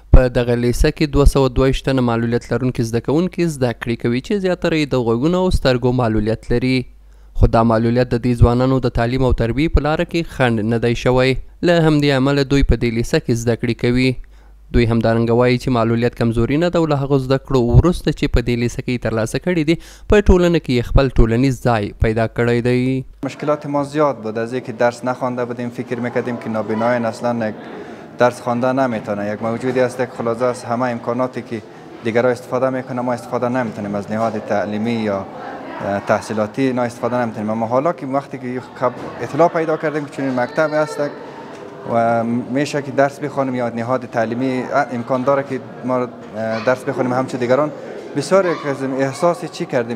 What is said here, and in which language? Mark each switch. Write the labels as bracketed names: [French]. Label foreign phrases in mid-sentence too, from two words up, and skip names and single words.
[Pashto] په دغه لیسه کې 222 تنه معلولیت لرونکي زده کوونکي زده کړې کوي چې زیاتره یې د غوږونو او سترګو معلولیت لري، خو دا معلولیت د دې ځوانانو د تعلیم او تربیې په لاره کې خنډ نه دی شوی. له همدې امله دوی په دې لیسه کې زده کړې کوي. دوی همدارنګه وایي چې معلولیت کمزوري نه ده او له هغو زده کړو وروسته چې په دې لیسه کې ترلاسه کړي دي په ټولنه کې خپل ټولنیز ځای پیدا کړی دی. [Persian] مشکلات ما زیاد بود. از اینکه درس نخوانده بودیم فکر میکردیم که نابینایان اصلا درس خوانده نمیتونه. یک موجودی است که خلاصه از همه امکاناتی که دیگرها استفاده میکنه ما استفاده نمیتونیم، از نهاد تعلیمی یا تحصیلاتی نه استفاده نمیتونیم. اما حالا که وقتی که اطلاع پیدا کردیم که چنین مکتبی است و میشه که درس بخوانیم یا نهاد تعلیمی امکان داره که ما درس بخوانیم همچون دیگران، بسیار احساس چی کردیم؟